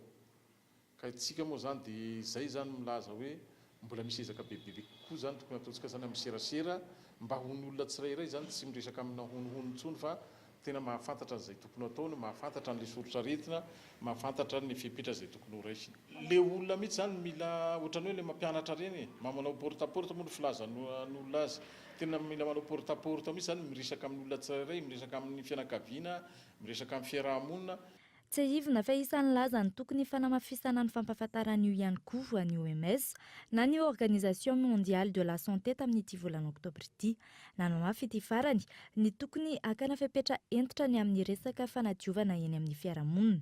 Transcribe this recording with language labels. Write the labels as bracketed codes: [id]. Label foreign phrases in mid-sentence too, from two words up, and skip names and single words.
[mg] Ka itsika moa zany dia izay zany milaza hoe mbola misy ezaka bebebe kokoa zany tokony ataontsika zany amin'ny serasera mba ho ny olona tsirairay zany tsy miresaka amina honohono intsony fa tena mahafantatra an'izay tokony ataony, mahafantatra n'ilay soratra retina, mahafantatra ny fepetra izay tokony ho raisiny. Le olona mihitsy zany mila ohatrany hoe le mampianatra reny, manao porte-à-porte moa no filazan'olona azy. Tena mila manao porte-à-porte mihitsy zany miresaka amin'ny olona tsirairay, miresaka amin'ny fianakaviana, miresaka amin'ny fiarahamonina. Tsy ahivina fa isan'ny laza ny tokony fanamafisana ny fampahafantarana io ihany koa ny OMS na ny Organisation Mondiale de la Santé tamin'ity volana oktobra ity. Nanamafy ity farany ny tokony akana fepetra entitra ny amin'ny resaka fanadiovana eny amin'ny fiarahamonina.